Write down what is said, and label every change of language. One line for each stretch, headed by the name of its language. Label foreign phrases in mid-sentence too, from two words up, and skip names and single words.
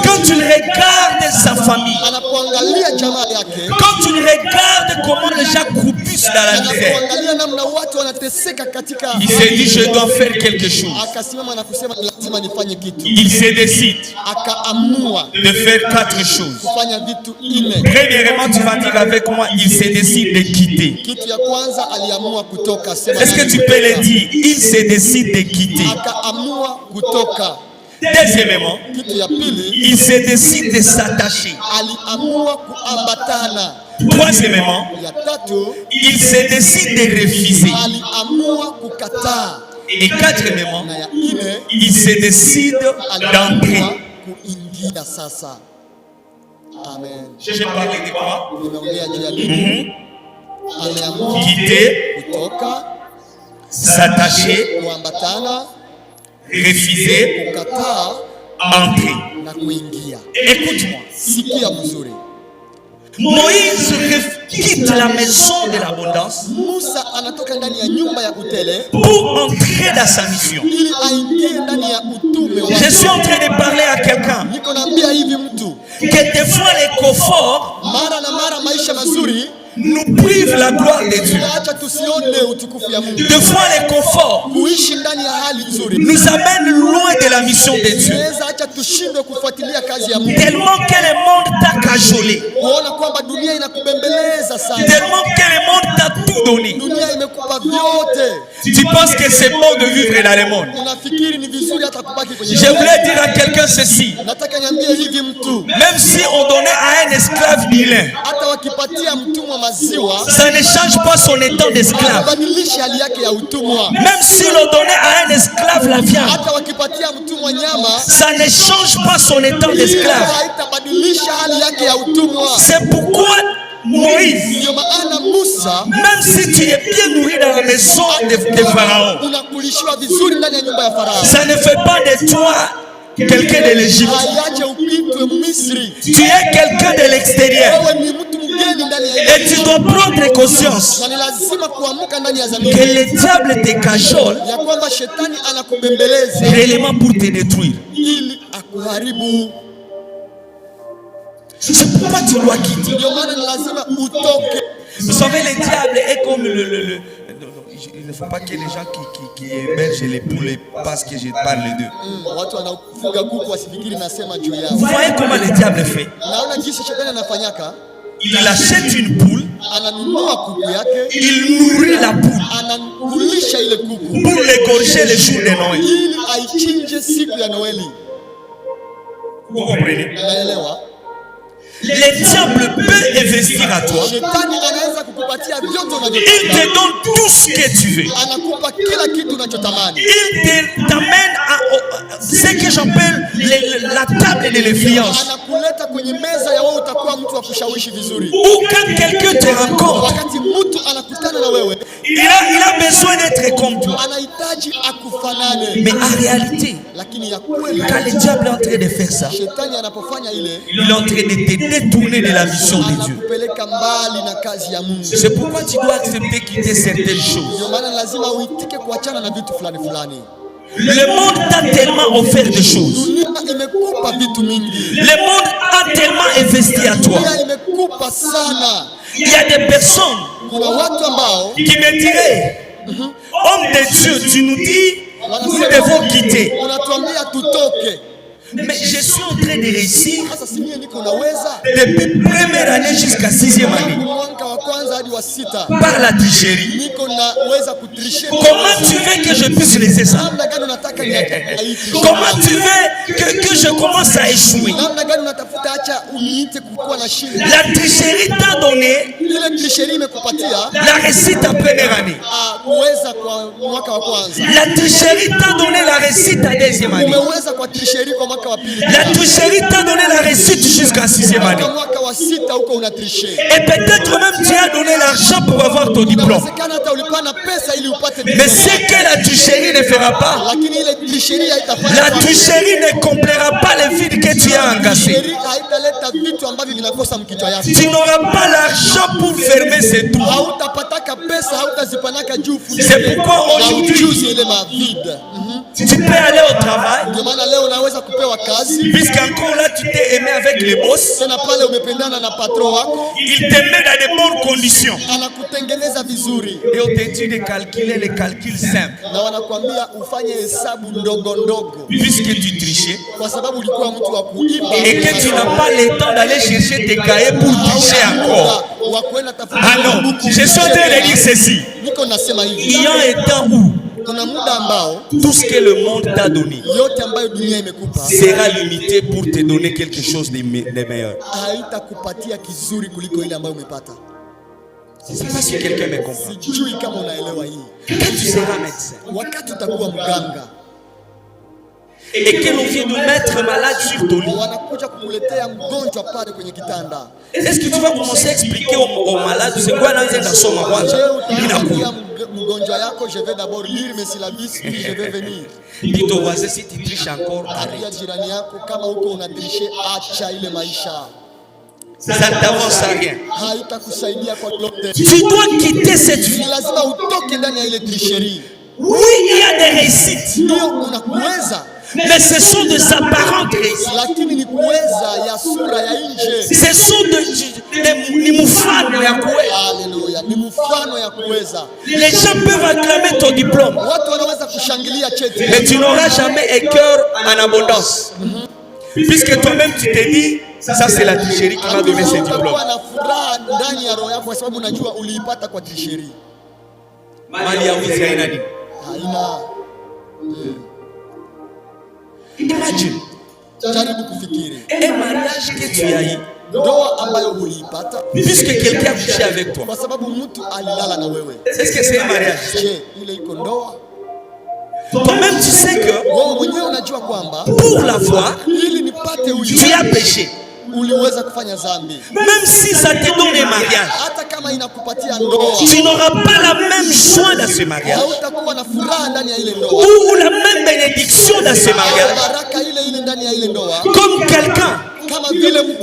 French: quand il regarde sa famille,
Swahili: anapoangalia jamaa yake,
French: quand il regarde comment les gens croupissent dans la misère,
Swahili: anapoangalia namna watu wanateseka katika,
French: il se dit je dois faire quelque chose.
Swahili: akasimama na kusema lazima nifanye kitu.
French: Il se décide
Swahili: Akaamua
French: de faire 4 choses.
Swahili: kufanya vitu nne.
French: Premièrement, tu vas dire avec moi, il se décide de quitter.
Swahili: Kitu ya kwanza aliamua kutoka. Sema
French: Est-ce que
Swahili: nami
French: tu peux le
Swahili: kutoka.
French: dire? Il se décide de quitter.
Swahili: Akaamua kutoka.
French: Deuxièmement,
Swahili: Kitu ya pili
French: il se décide de s'attacher.
Swahili: aliamua kuambatana.
French: Troisièmement,
Swahili: Ya tatu
French: il se décide de refuser.
Swahili: aliamua kukataa.
French: Et quatrièmement,
Swahili: Na ya nne
French: il se décide d'entrer.
Swahili: aliamua kuingia sasa. Amen.
French: Je parlais de quoi?
Swahili: Nimeongea juu ya nini? Aliamua
French: Quitter,
Swahili: kutoka,
French: s'attacher,
Swahili: kuambatana,
French: refuser,
Swahili: kukataa
French: entrer.
Swahili: na kuingia.
French: Écoute-moi.
Swahili: Sikia mzuri.
French: Moïse quitte la maison de l'abondance
Swahili: Musa anatoka ndani ya nyumba ya utele
French: pour entrer dans sa mission.
Swahili: ili aingie ndani ya utume wa.
French: Je suis en train de parler à quelqu'un
Swahili: Niko naambia hivi mtu,
French: que des fois les conforts
Swahili: mara na mara maisha mazuri
French: nous privent la gloire de Dieu.
Swahili: acha tusione utukufu ya Mungu.
French: Des fois les conforts
Swahili: Kuishi ndani ya hali nzuri
French: nous amènent loin de la mission de Dieu.
Swahili: inaweza acha tushindwe kufuatilia kazi ya Mungu.
French: Tellement que le monde t'a cajolé.
Swahili: Kuona kwamba dunia inakubembeleza sana.
French: Tellement que le monde t'a tout donné.
Swahili: Dunia imekupa vyote.
French: Tu penses que c'est bon de vivre dans le monde.
Swahili: Unafikiri ni vizuri hata kubaki kwenye.
French: Je voulais dire à quelqu'un ceci.
Swahili: Nataka niambie hivi mtu,
French: Même si on donnait à un esclave nilin,
Swahili: hata wakipatia mtumwa maziwa
French: ça ne change pas son état d'esclave.
Swahili: badilisha hali yake ya utumwa.
French: Même si l'on donnait à un esclave la viande,
Swahili: Hata wakipatia mtumwa nyama
French: ça ne change pas son état
Swahili: hiyo
French: d'esclave.
Swahili: haitabadilisha hali yake ya utumwa.
French: C'est pourquoi Moïse,
Swahili: Ndio maana Musa,
French: même si tu es bien nourri dans la maison de Pharaon,
Swahili: unakulishiwa vizuri ndani ya nyumba ya Farao,
French: ça ne fait pas de toi quelqu'un de l'Égypte.
Swahili: haiache upitwe Misri.
French: Tu es quelqu'un de l'extérieur.
Swahili: Wewe ni mtu mgeni ndani ya
French: Et tu dois prendre conscience
Swahili: na ni lazima kuamuka ndani ya
French: que
Swahili: dhamiri
French: le diable te cajole
Swahili: ya kwamba shetani anakubembeleza
French: réellement pour te détruire.
Swahili: ili akuharibu.
French: C'est pourquoi tu dois quitter.
Swahili: Ndio maana ni lazima utoke.
French: Vous savez, le diable est comme il ne faut pas que les gens qui hébergent les poules parce que je parle d'eux.
Swahili: Watu wanafuga kuku wasifikiri nasema juu yao.
French: Vous voyez comment le diable fait?
Swahili: Naona jinsi shetani anafanyaka,
French: Il achète une poule,
Swahili: ananunua kuku yake,
French: il nourrit la poule
Swahili: anakulisha ile kuku
French: pour l'égorger le jour de Noël.
Swahili: ili aichinje siku ya Noeli.
French: Vous comprenez?
Swahili: Unaelewa?
French: Le diable peut investir à toi.
Swahili: Shetani anaweza kukupatia vyote
French: Il
Swahili: unavyotaka.
French: te donne tout ce que tu veux.
Swahili: Anakupa kila kitu unachotamani.
French: Il t'amène à ce que j'appelle la table de l'influence.
Swahili: Anakuleta kwenye meza ya wewe utakuwa mtu wa kushawishi vizuri.
French: Ou quand quelqu'un te rencontre,
Swahili: Wakati mtu anakutana na wewe,
French: il a besoin d'être comme toi.
Swahili: anahitaji akufanane.
French: Mais en réalité,
Swahili: Lakini ya kweli,
French: quand le diable est en train de faire ça,
Swahili: shetani anapofanya ile,
French: il est en train de te détourner de la mission de Dieu.
Swahili: anakupeleka mbali na kazi ya Mungu.
French: C'est pourquoi tu dois accepter quitter certaines choses.
Swahili: Ndio maana lazima uitike kuachana na vitu fulani fulani.
French: Le monde t'a tellement offert des choses.
Swahili: Dunia imekupa vitu mingi.
French: Le monde a tellement investi à toi.
Swahili: Dunia imekupa sana.
French: Il y a des personnes
Swahili: Kuna watu ambao
French: qui me diraient, homme de Dieu, tu nous dis, nous devons quitter.
Swahili: unatuambia tutoke.
French: Mais je suis en train de réussir
Swahili: Sasa si mimi niko naweza
French: depuis première année jusqu'à 6e année
Swahili: mwaka wa kwanza hadi wa 6
French: par la tricherie.
Swahili: niko naweza kutrishe.
French: Comment tu veux que je puisse laisser ça?
Swahili: Namna gani unataka niache?
French: Comment tu veux que je commence à échouer?
Swahili: Namna gani unatafuta acha uniite kukuwa na shida?
French: La tricherie t'a donné
Swahili: Ile tricherie imekupatia
French: la réussite à première année.
Swahili: kuweza kwa mwaka wa kwanza.
French: La tricherie t'a donné la réussite à 2e année.
Swahili: Umeweza kwa tricherie kwa mwaka wa pili.
French: La tricherie t'a donné la réussite jusqu'à 6e année.
Swahili: Kwa mwaka wa 6 huko una triche.
French: Et peut-être même tu as donné l'argent pour avoir ton diplôme.
Swahili: Inawezekana hata ulipana pesa ili upate
French: Mais
Swahili: diploma.
French: ce que la tricherie ne fera pas,
Swahili: Lakini ile tricherie haitafanya.
French: la tricherie ne comblera pas le vide que tu as engagé.
Swahili: Tricherie haitaleta vitu ambavyo vinakosa mkichwa yako.
French: Tu n'auras pas l'argent pour fermer ces trous.
Swahili: Hautapataka pesa, hautazipanaka juu.
French: C'est pourquoi aujourd'hui,
Swahili: ile mavide.
French: tu peux aller au travail,
Swahili: Ndio maana leo unaweza kupewa kazi.
French: puisqu'encore là tu t'es aimé avec les boss.
Swahili: Tena pale umependana na patron wako,
French: Il te met dans de bonnes conditions.
Swahili: anakutengeneza vizuri.
French: Et on te dit de calculer les calculs simples.
Swahili: Na wanakuambia ufanye hesabu ndogo ndogo.
French: Puisque tu trichais
Swahili: Kwa sababu ulikuwa mtu wa kuiba.
French: et que tu n'as pas le temps d'aller chercher tes cahiers pour tricher encore.
Swahili: Wa kwenda tafuta.
French: Ah non, je suis en train de dire ceci.
Swahili: Niko nasema hivi.
French: Il y a un temps où
Swahili: Kuna muda ambao
French: tout ce que le monde t'a donné
Swahili: yote ambayo dunia imekupa
French: sera limité pour te donner quelque chose de meilleur.
Swahili: haitakupatia kizuri kuliko ile ambayo umepata.
French: Je ne sais pas si quelqu'un me comprend.
Swahili: Sijui kama unaelewa hii.
French: Quand tu seras médecin
Swahili: Wakati utakuwa mganga,
French: et que l'on vient de mettre malade sur ton lit,
Swahili: wanakuja kukuletea mgonjwa pale kwenye kitanda.
French: est-ce que tu vas commencer à expliquer aux malades c'est quoi dans un somme à
Swahili: Je
French: il a
Swahili: utaambia mgonjwa yako,
French: je vais d'abord lire mes syllabus puis je vais venir. Dis ton voisin si tu triches encore, arrête.
Swahili: Ambia jirani yako kama huko unatrishe, acha ile maisha.
French: Ça ne t'avance à rien.
Swahili: Haitakusaidia kwa lolote.
French: Tu dois quitter cette vie.
Swahili: Ni lazima utoke ndani ya ile tricherie.
French: Oui, il y a des réussites,
Swahili: Ndio unakuweza,
French: mais ce sont des apparentes réussites.
Swahili: lakini ni kuweza ya sura ya nje.
French: Ce sont des
Swahili: moufano ya kuweza. Haleluya, ni mfano ya kuweza.
French: Les gens peuvent acclamer ton diplôme,
Swahili: Watu wanaweza kushangilia cheti,
French: mais tu n'auras jamais un cœur en abondance. Puisque toi-même tu te dis, ça c'est la tricherie qui m'a donné ce diplôme.
Swahili: utakuwa na furaha ndani ya roho yako kwa sababu unajua uliipata kwa tricherie. Mali ya wizi haina nini? Haina.
French: Imagine
Swahili: Jaribu kufikiri
French: un mariage que tu as eu,
Swahili: ndoa ambayo uliipata
French: puisque quelqu'un a couché avec toi.
Swahili: kwa sababu mtu alilala na wewe.
French: Est-ce que c'est un mariage?
Swahili: Je, ile iko ndoa?
French: Toi-même tu sais que
Swahili: Wewe mwenyewe unajua kwamba
French: pour l'avoir,
Swahili: ili nipate huyu
French: tu as péché.
Swahili: uliweza kufanya dhambi.
French: Même si ça te donne un mariage,
Swahili: Hata kama inakupatia ndoa,
French: tu n'auras pas la même joie dans ce mariage,
Swahili: hautakuwa na furaha ndani ya ile ndoa,
French: ou la même bénédiction dans ce mariage,
Swahili: baraka ile ile ndani ya ile ndoa,
French: comme quelqu'un
Swahili: kama vile mtu